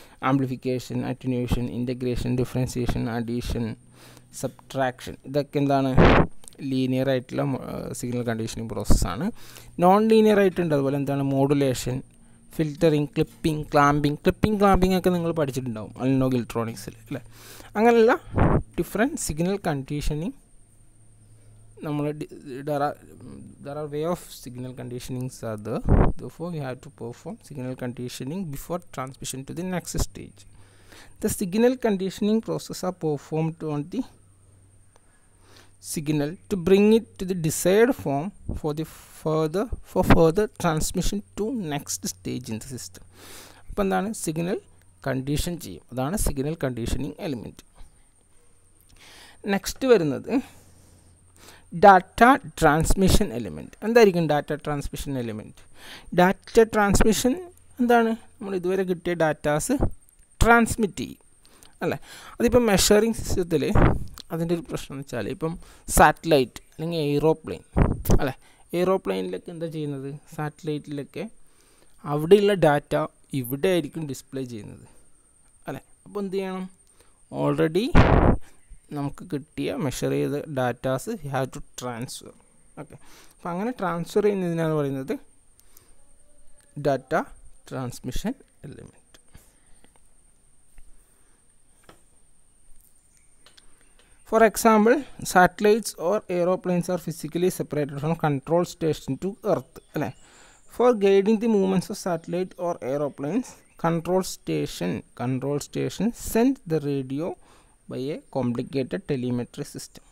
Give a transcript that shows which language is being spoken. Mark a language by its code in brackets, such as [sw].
[ml] Amplification, അറ്റന്യൂവേഷൻ, integration, differentiation, addition, subtraction, ഇതൊക്കെ എന്താണ്? Linear ആയിട്ടുള്ള സിഗ്നൽ കണ്ടീഷനിങ് പ്രോസസ്സാണ്. നോൺ ലീനിയർ ആയിട്ടുണ്ട്, അതുപോലെ എന്താണ്? മോഡുലേഷൻ, ഫിൽറ്ററിങ്, ക്ലാമ്പിംഗ് ഒക്കെ നിങ്ങൾ പഠിച്ചിട്ടുണ്ടാവും അനലോഗ് ഇലക്ട്രോണിക്സിൽ, അല്ലേ? അങ്ങനെയുള്ള ഡിഫറെൻറ്റ് സിഗ്നൽ കണ്ടീഷനിങ് നമ്മൾ [en] there are way of signal conditionings are there. Therefore we have to perform signal conditioning before transmission to the next stage. The signal conditioning process are performed on the signal to bring it to the desired form for further transmission to next stage in the system. [ml] അപ്പോൾ എന്താണ്? Signal condition ചെയ്യും, അതാണ് signal conditioning element. Next വരുന്നത് data transmission element. എന്തായിരിക്കും data transmission element? Data transmission എന്താണ്? നമ്മൾ ഇതുവരെ കിട്ടിയ ഡാറ്റാസ് ട്രാൻസ്മിറ്റ് ചെയ്യും, അല്ലേ? അതിപ്പം മെഷറിങ് സിസ്റ്റത്തിൽ അതിൻ്റെ ഒരു പ്രശ്നം എന്ന് വെച്ചാൽ, ഇപ്പം സാറ്റലൈറ്റ് അല്ലെങ്കിൽ എയ്റോപ്ലെയിൻ, അല്ലേ? എയ്റോപ്ലെയിനിലൊക്കെ എന്താ ചെയ്യുന്നത്? സാറ്റലൈറ്റിലൊക്കെ അവിടെയുള്ള ഡാറ്റ ഇവിടെ ആയിരിക്കും ഡിസ്പ്ലേ ചെയ്യുന്നത്, അല്ലേ? അപ്പോൾ എന്ത് ചെയ്യണം? ഓൾറെഡി നമുക്ക് കിട്ടിയ മെഷർ ചെയ്ത datas [en] You have to transfer. [ml] Okay, അപ്പോൾ അങ്ങനെ ട്രാൻസ്ഫർ ചെയ്യുന്നതിനാണ് പറയുന്നത് data transmission element. [en] For example, satellites or aeroplanes are physically separated from control station to Earth. For guiding the movements of satellite or aeroplanes, control station sends the radio by a complicated telemetry system.